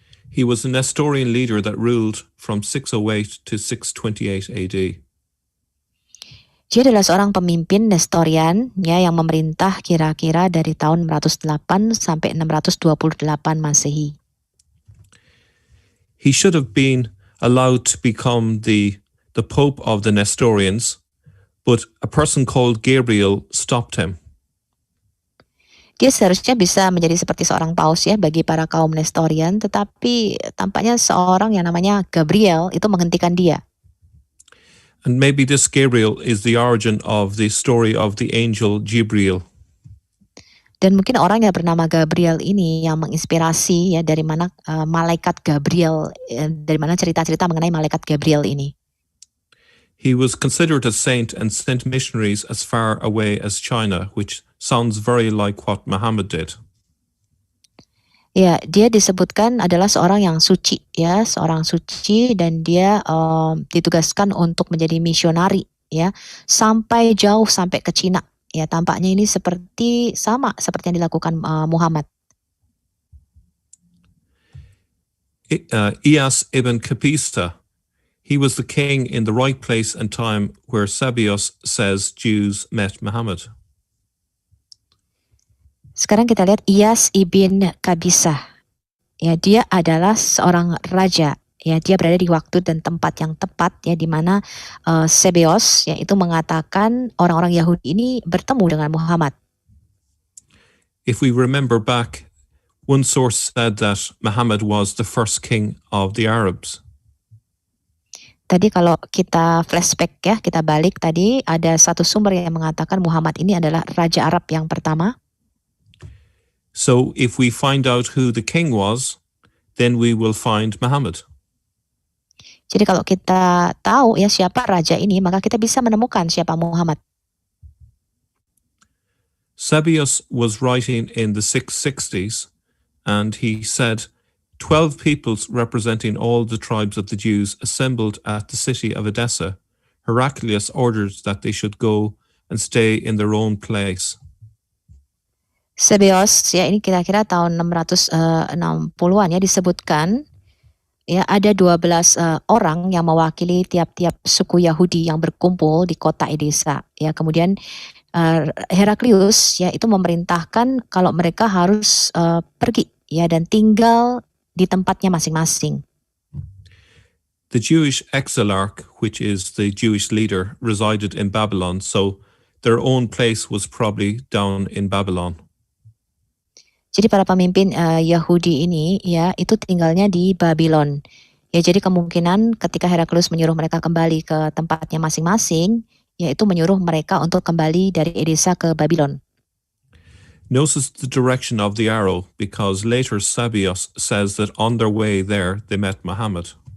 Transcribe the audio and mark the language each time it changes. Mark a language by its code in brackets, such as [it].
[en] He was a Nestorian leader that ruled from 608 to 628 AD. [id] Dia adalah seorang pemimpin Nestorian ya yang memerintah kira-kira dari tahun 608 sampai 628 Masehi. [en] He should have been allowed to become the Pope of the Nestorians, but a person called Gabriel stopped him. [id] Dia seharusnya bisa menjadi seperti seorang paus ya bagi para kaum Nestorian, tetapi tampaknya seorang yang namanya Gabriel itu menghentikan dia. [en] And maybe this Gabriel is the origin of the story of the angel Gabriel. [id] Dan mungkin orang yang bernama Gabriel ini yang menginspirasi ya dari mana malaikat Gabriel, dari mana cerita-cerita mengenai malaikat Gabriel ini. [en] He was considered a saint and sent missionaries as far away as China, which sounds very like what Muhammad did. [id] Ya, dia disebutkan adalah seorang yang suci ya, seorang suci, dan dia ditugaskan untuk menjadi misionari ya, sampai jauh sampai ke Cina. Ya, tampaknya ini sama seperti yang dilakukan Muhammad. [en] Iyas ibn Kapisa, he was the king in the right place and time where Sabios says Jews met Muhammad. [id] Sekarang kita lihat Iyas ibn Kabisah. Ya, dia adalah seorang raja. Ya, dia berada di waktu dan tempat yang tepat ya, di mana Sebeos ya itu mengatakan orang-orang Yahudi ini bertemu dengan Muhammad. [en] If we remember back, one source said that Muhammad was the first king of the Arabs. [id] Tadi kalau kita flashback ya, kita balik tadi ada satu sumber yang mengatakan Muhammad ini adalah raja Arab yang pertama. [en] So if we find out who the king was, then we will find Muhammad. [id] Jadi kalau kita tahu ya siapa raja ini, maka kita bisa menemukan siapa Muhammad. [en] Sabios was writing in the 660s, and he said, 12 peoples representing all the tribes of the Jews assembled at the city of Edessa. Heraclius ordered that they should go and stay in their own place. [id] Sebeos ya ini kira-kira tahun 660-an ya disebutkan ya ada 12 orang yang mewakili tiap-tiap suku Yahudi yang berkumpul di kota Edessa. Ya, kemudian Heraklius ya itu memerintahkan kalau mereka harus pergi ya dan tinggal di tempatnya masing-masing. [en] The Jewish exilarch, which is the Jewish leader, resided in Babylon, so their own place was probably down in Babylon. [id] Jadi para pemimpin Yahudi ini ya itu tinggalnya di Babylon. Ya, jadi kemungkinan ketika Heraklius menyuruh mereka kembali ke tempatnya masing-masing, yaitu menyuruh mereka untuk kembali dari Edessa ke Babylon. [en] Notice the direction of the arrow, because later Sabios says that on their way there they met Muhammad.